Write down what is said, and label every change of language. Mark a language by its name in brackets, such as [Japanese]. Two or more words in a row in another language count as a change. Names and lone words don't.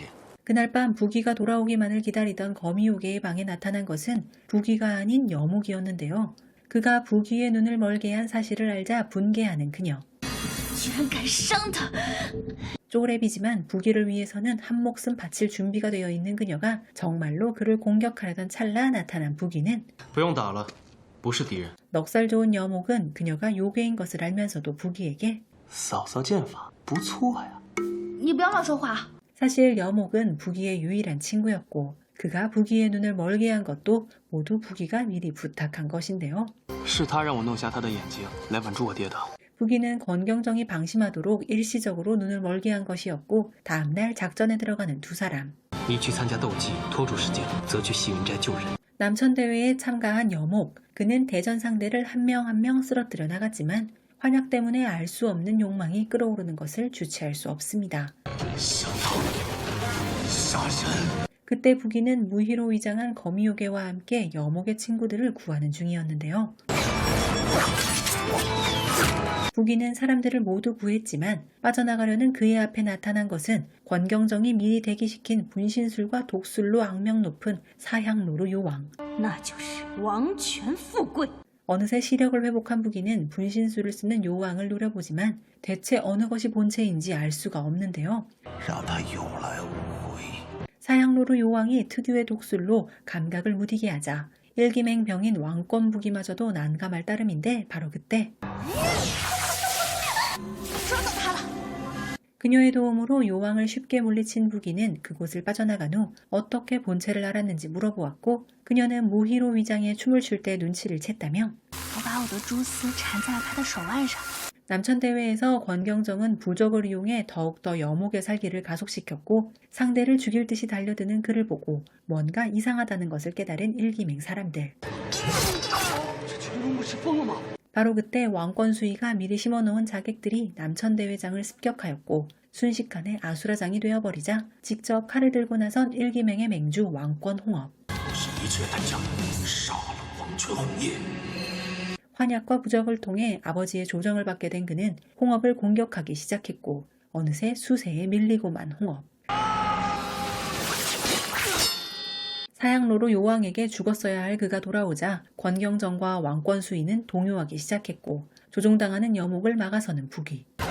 [Korean] 그날 밤 부기가 돌아오기만을 기다리던 거미요괴의 방에 나타난 것은 부기가 아닌 여목이었는데요. 그가 부기의 눈을 멀게 한 사실을 알자 분개하는 그녀. [Chinese] 居然敢伤他！ [Korean] 쪼렙이지만 부기를 위해서는 한 목숨 바칠 준비가 되어 있는 그녀가 정말로 그를 공격하려던 찰나 나타난 부기는 [Chinese] 不用打了，不是敌人。 [Korean] 넉살 좋은 여목은 그녀가 요괴인 것을 알면서도 부기에게 [Chinese] 嫂嫂剑法不错呀。你不要乱说话。 [Korean] 사실 여목은 부기의 유일한 친구였고 그가 부기의 눈을 멀게 한 것도 모두 부기가 미리 부탁한 것인데요. [Chinese] 是他让我弄瞎他的眼睛，来稳住我爹的。 [Korean] 부기는 권경정이 방심하도록 일시적으로 눈을 멀게 한 것이었고 다음날 작전에 들어가는 두 사람. [Chinese] 你去参加斗技，拖住时间，则去西云斋救人。 [Korean] 남천대회에 참가한 여목. 그는 대전 상대를 한 명 한 명 쓰러뜨려 나갔지만 환약 때문에 알 수 없는 욕망이 끓어오르는 것을 주체할 수 없습니다. 그때 부기는 무희로 위장한 거미요괴와 함께 여목의 친구들을 구하는 중이었는데요. 부기는 사람들을 모두 구했지만 빠져나가려는 그의 앞에 나타난 것은 권경정이 미리 대기시킨 분신술과 독술로 악명 높은 사향로루 요왕. [Chinese] 那就是王权富贵。 [Korean] 어느새 시력을 회복한 부기는 분신술을 쓰는 요왕을 노려보지만 대체 어느 것이 본체인지 알 수가 없는데요. [Chinese] 让他有来无回。 [Korean] 사향로루 요왕이 특유의 독술로 감각을 무디게 하자 일기맹 병인 왕권 부기마저도 난감할 따름인데 바로 그때 그녀의 도움으로 요왕을 쉽게 물리친 부기는 그곳을 빠져나간 후 어떻게 본체를 알았는지 물어보았고 그녀는 무희로 위장에 춤을 출 때 눈치를 챘다며 [Chinese] 我把我的蛛丝缠在了他的手腕上。 [Korean] 남천대회에서 권경정은 부적을 이용해 더욱더 여목의 살기를 가속시켰고 상대를 죽일 듯이 달려드는 그를 보고 뭔가 이상하다는 것을 깨달은 일기맹 사람들. 바로 그때 왕권 수위가 미리 심어놓은 자객들이 남천대회장을 습격하였고 순식간에 아수라장이 되어버리자 직접 칼을 들고 나선 일기맹의 맹주 왕권 홍업. [Chinese] 一决单将，杀了王权红叶。 [Korean] 환약과 부적을 통해 아버지의 조정을 받게 된 그는 홍업을 공격하기 시작했고 어느새 수세에 밀리고만 홍업. 사향로루 요왕에게 죽었어야 할 그가 돌아오자 권경정과 왕권 수위는 동요하기 시작했고 조종당하는 여목을 막아서는 부기.